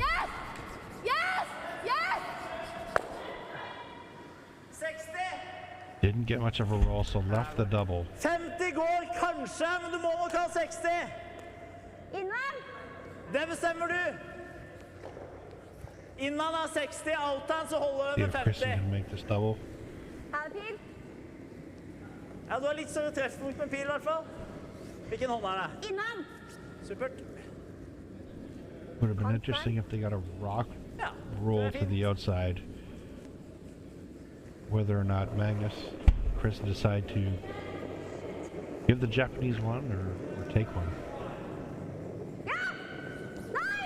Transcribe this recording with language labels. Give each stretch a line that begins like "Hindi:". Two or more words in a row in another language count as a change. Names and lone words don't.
English: Yes! Yes! Yes! 60! Didn't get much of a roll, so left the double.
Norwegian: 50 går kanskje, men du må nok ha 60! Innan! Det bestemmer du! Innan er 60, outhand så holder
English: See
Norwegian: det
English: if
Norwegian: med
English: Kristin
Norwegian: 50.
English: can make this double.
Norwegian: Er det pil? Ja, du har litt større treffpunkt med pil i hvert fall. Hvilken hånd er det? Innan! Supert.
English: Would have been interesting if they got a rock roll to the outside. Whether or not Magnus, Chris decide to give the Japanese one or take one. Yeah! Nice!